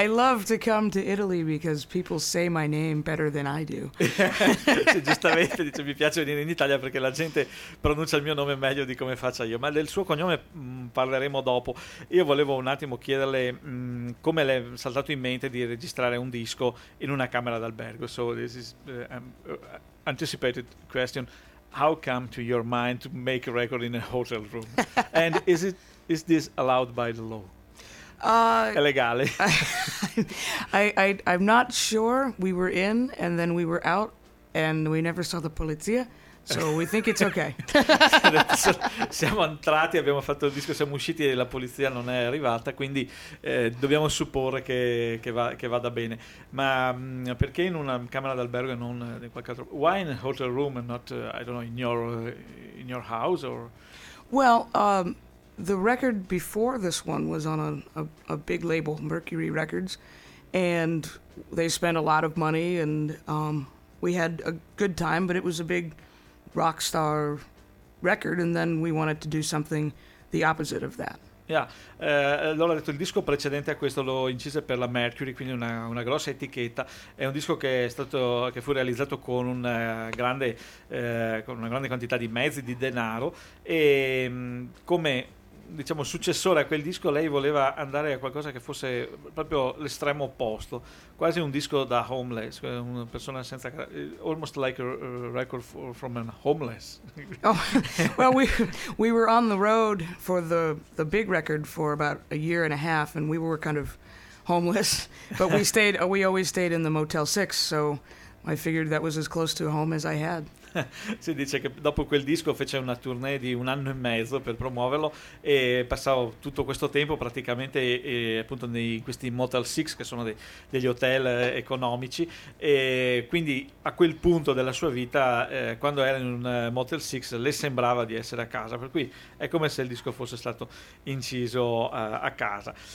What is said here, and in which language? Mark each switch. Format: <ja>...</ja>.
<en>I love to come to Italy because people say my name better than I do.</en> <it>Sì, giustamente, dice, mi piace venire in Italia perché la gente pronuncia il mio nome meglio di come faccia io. Ma del suo cognome parleremo dopo. Io volevo un attimo chiederle come le è saltato in mente di registrare un disco in una camera d'albergo.</it> <en>So this is anticipated question. How come to your mind to make a record in a hotel room? And is it... Is this allowed by the law?</en> <it>Illegale.</it> <en>I'm not sure. We were in and then we were out and we never saw the polizia. So we think it's okay.</en> <it>Siamo entrati, abbiamo fatto il disco, siamo usciti e la polizia non è arrivata, quindi dobbiamo supporre che vada bene. Ma perché in una camera d'albergo e non in qualche altro?</it> <en>Why in a hotel room and not I don't know in your house or? Well, the record before this one was on a big label, Mercury Records, and they spent a lot of money, and we had a good time, but it was a big rock star record, and then we wanted to do something the opposite of that.</en> <it>Yeah, allora ho detto il disco precedente a questo l'ho incise per la Mercury, quindi una grossa etichetta. È un disco che è stato che fu realizzato con un grande con una grande quantità di mezzi, di denaro, e come diciamo successore a quel disco lei voleva andare a qualcosa che fosse proprio l'estremo opposto, quasi un disco da homeless, una persona senza,</it> <en>almost like a record for, from a homeless. Oh, well, we were on the road for the big record for about a year and a half and we were kind of homeless, but we always stayed in the Motel 6, so I figured that was as close to home as I had.</en> <it>Si dice che dopo quel disco fece una tournée di un anno e mezzo per promuoverlo e passavo tutto questo tempo praticamente appunto in questi Motel 6 che sono degli hotel economici, e quindi a quel punto della sua vita quando era in un Motel 6 le sembrava di essere a casa, per cui è come se il disco fosse stato inciso a casa.</it>